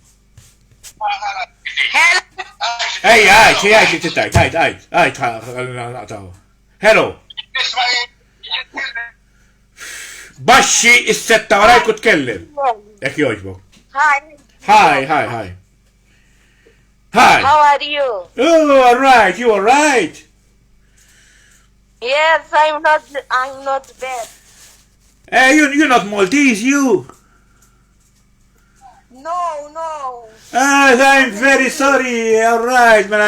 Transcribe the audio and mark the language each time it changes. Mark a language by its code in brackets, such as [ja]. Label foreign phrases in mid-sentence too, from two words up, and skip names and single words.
[mt] Għajt li trid għajt. Hello. Baxxi is-setta warajk u tkellem. Jekk jogħġbok. Hi. Hi. [en] How are you? Oh, all right. You all right? Yes, I'm not bad. You're not Maltese, you. No. I'm very sorry. All right, man.